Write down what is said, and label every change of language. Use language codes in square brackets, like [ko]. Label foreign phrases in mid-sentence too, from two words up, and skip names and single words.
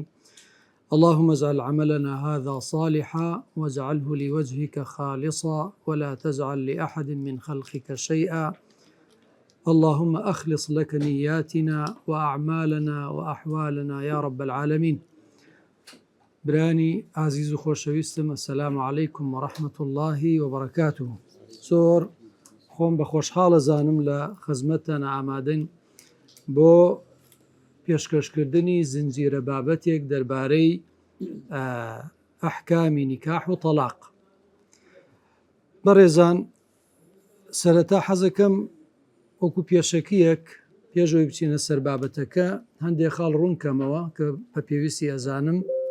[ar] اللهم اجعل عملنا هذا صالحا واجعله لوجهك خالصا ولا تجعل لأحد من خلقك شيئا. اللهم أخلص لك نياتنا وأعمالنا وأحوالنا يا رب العالمين. [ckb] براني عزيز خوشويستم، [ar] السلام عليكم ورحمة الله وبركاته. [ckb] زۆر خۆم بە خۆشحاڵە زانم لە خزمەتتانە ئامادەین بۆ پێشکەشکردنی زنجیرە بابەتێک دەربارەی ئەحکامی نیکاح و تەلاق. بەڕێزان، سەرەتا حەزەکەم وەکو پێشەکیەک پێشەوەی بچینە سەر بابەتەکە هەندێک خاڵ ڕوونکەمەوە کە بە پێویستی ئەزانم.